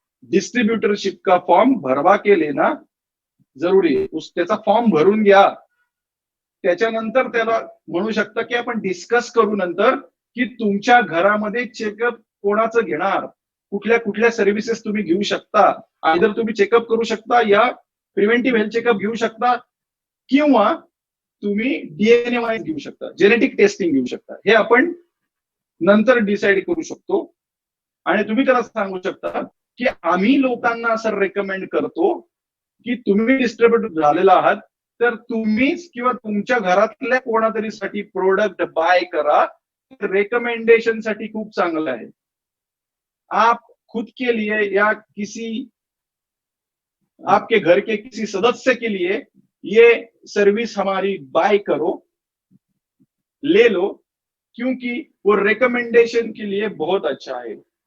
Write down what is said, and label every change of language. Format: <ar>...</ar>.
<hi>Distributorship का form भरवा के लेना जरुरी</hi> <mr>आहे। त्याचा फॉर्म भरून घ्या, त्याच्यानंतर त्याला म्हणू शकता की आपण डिस्कस करू नंतर की तुमच्या घरामध्ये चेकअप कोणाचं घेणार, कुठल्या कुठल्या सर्व्हिसेस तुम्ही घेऊ शकता। आयदर तुम्ही चेकअप करू शकता या प्रिव्हेंटिव्ह हेल्थ चेकअप घेऊ शकता किंवा तुम्ही डीएनए वाईज घेऊ शकता, जेनेटिक टेस्टिंग घेऊ शकता। हे आपण नंतर डिसाईड करू शकतो आणि तुम्ही त्याला सांगू शकता की आम्ही लोकांना असं रेकमेंड करतो की तुम्ही डिस्ट्रीब्युटर झालेला आहात तर तुम्हीच किंवा तुमच्या घरातल्या कोणातरी साठी प्रोडक्ट बाय करा, रेकमेंडेशन साठी खूप चांगलं आहे।</mr> <hi>आप खुद के लिए या किसी आपके घर के किसी सदस्य के लिए ये सर्विस हमारी बाय करो, ले लो, क्योंकि वो रिकमेंडेशन के लिए बहुत अच्छा है।</hi>